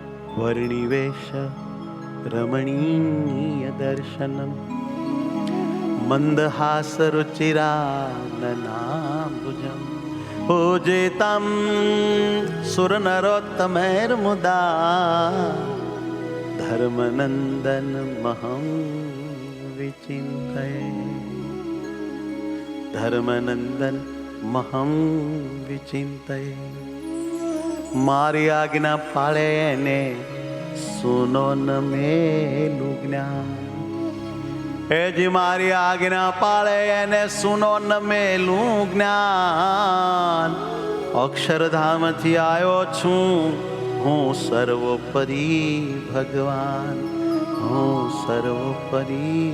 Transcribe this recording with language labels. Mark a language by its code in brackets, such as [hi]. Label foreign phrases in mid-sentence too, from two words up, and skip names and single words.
[sa] वर्णिवेश रमणीय दर्शनम मंदहासरुचिराननाम्बुजम् पूजितं सुरनरोत्तमैर्मुदा धर्मनन्दनमहं विचिन्तये धर्मनन्दनमहं [gu] विचिन्तये મારી આજ્ઞા પાળે ને સુનો ન मेલું જ્ઞાન એ જી મારી આજ્ઞા પાળે એને સુનો ન મેલું જ્ઞાન અક્ષરધામથી આવ્યો છું હું સર્વોપરી ભગવાન હું સર્વોપરી